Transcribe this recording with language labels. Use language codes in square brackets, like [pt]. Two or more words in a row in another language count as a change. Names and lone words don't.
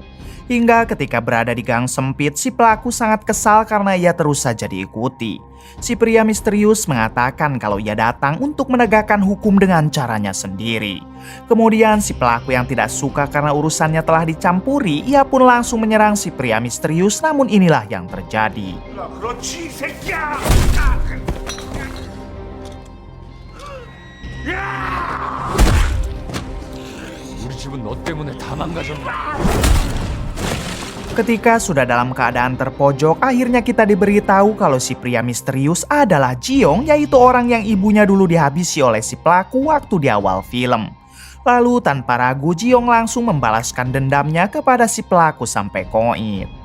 [id] Hingga ketika berada di gang sempit, si pelaku sangat kesal karena ia terus saja diikuti. Si pria misterius mengatakan kalau ia datang untuk menegakkan hukum dengan caranya sendiri. Kemudian si pelaku yang tidak suka karena urusannya telah dicampuri, ia pun langsung menyerang si pria misterius, namun inilah yang terjadi. [ko] 우리 집은 너 때문에 다 망가졌네. [id] Ketika sudah dalam keadaan terpojok, akhirnya kita diberitahu kalau si pria misterius adalah Jiong, yaitu orang yang ibunya dulu dihabisi oleh si pelaku waktu di awal film. Lalu tanpa ragu, Jiong langsung membalaskan dendamnya kepada si pelaku sampai koit.